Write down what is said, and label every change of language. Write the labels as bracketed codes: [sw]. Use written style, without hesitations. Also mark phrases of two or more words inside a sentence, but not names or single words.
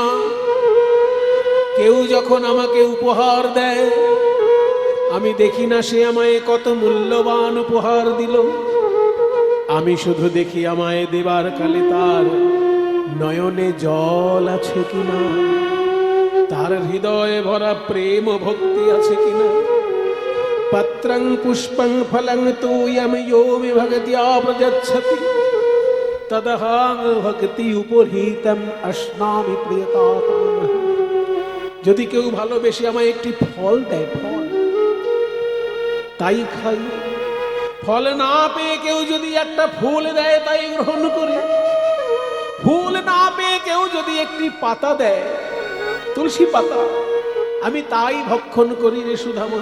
[bn] কেউ যখন আমাকে উপহার দেয় আমি দেখি না সে আমায় কত মূল্যবান উপহার দিল, আমি শুধু দেখি আমায় দেবার কালে তার নয়নে জল আছে কিনা, তার হৃদয়ে ভরা প্রেম ভক্তি আছে কিনা। [sa] পত্রং পুষ্পং ফলং তোয়ম यो मे भगत्या प्रयच्छति तदहं भक्ति उपहृतं अश्नामि प्रियतात्मनः। [bn] যদি কেউ ভালোবেসে আমায় একটি ফল দেয়, ফল তাই খাই। ফল না পেয়ে কেউ যদি একটা ফুল দেয় তাই গ্রহণ করি। ফুল না পেয়ে কেউ যদি একটি পাতা দেয়, তুলসী পাতা, আমি তাই ভক্ষণ করি রে সুধামা।